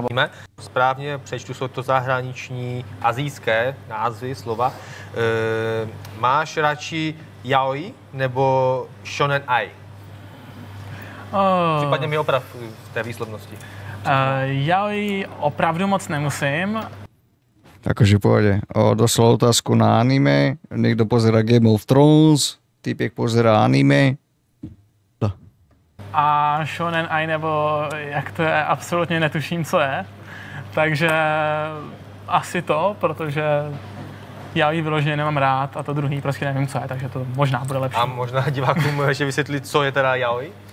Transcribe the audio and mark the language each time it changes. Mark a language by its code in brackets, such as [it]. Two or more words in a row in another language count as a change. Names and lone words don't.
[cs] Správně, přečtu, jsou to zahraniční azijské názvy, slova. Máš radši yaoi nebo shonen ai? Případně mi oprav v té výslovnosti. Yaoi opravdu moc nemusím. [sk] Takže pôjde. Doslal otázku na anime. Niekto pozerá Game of Thrones. Typek pozerá anime. [cs] A shonen ai nebo jak to je, absolutně netuším, co je. Takže asi to, protože yaoi vyloženě nemám rád a to druhý prostě nevím, co je, takže to možná bude lepší. A možná divákům ještě vysvětlit, co je teda yaoi?